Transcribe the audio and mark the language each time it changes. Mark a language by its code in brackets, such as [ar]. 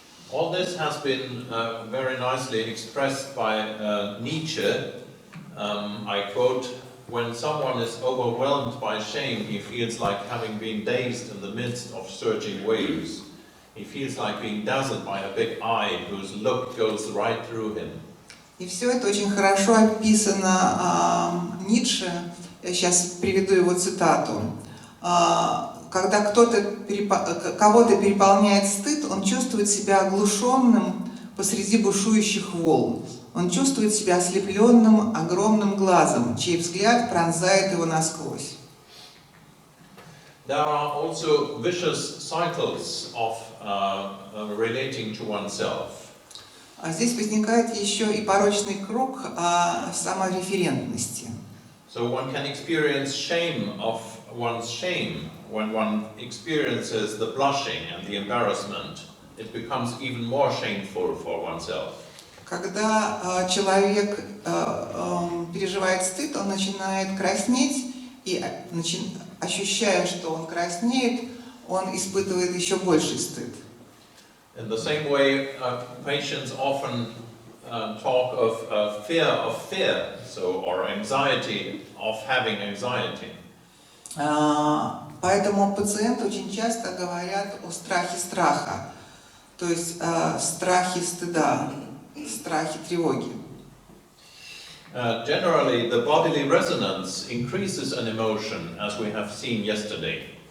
[en] All this has been very nicely expressed by Nietzsche. I quote, "When someone is overwhelmed by shame, he feels like having been dazed in the midst of surging waves. He feels like being dazzled by a big eye whose look goes right through him." [ru] И все это очень хорошо описано Ницше. Я сейчас приведу его цитату. Когда кого-то переполняет стыд, он чувствует себя оглушенным посреди бушующих волн. Он чувствует себя ослепленным огромным глазом, чей взгляд пронзает его насквозь. [en] There are also vicious cycles of relating to oneself. [ru] А здесь возникает еще и порочный круг самореферентности. [en] So one can experience shame of one's shame. When one experiences the blushing and the embarrassment, it becomes even more shameful for oneself. [ru] Когда человек переживает стыд, он начинает краснеть, и ощущая, что он краснеет, он испытывает еще больший стыд. [en] In the same way, patients often talk of fear, or anxiety of having anxiety. [ru] Поэтому пациенты очень часто говорят о страхе страха, то есть страхе стыда, страхе тревоги. [en] Generally, the bodily resonance increases an emotion, as we have seen yesterday.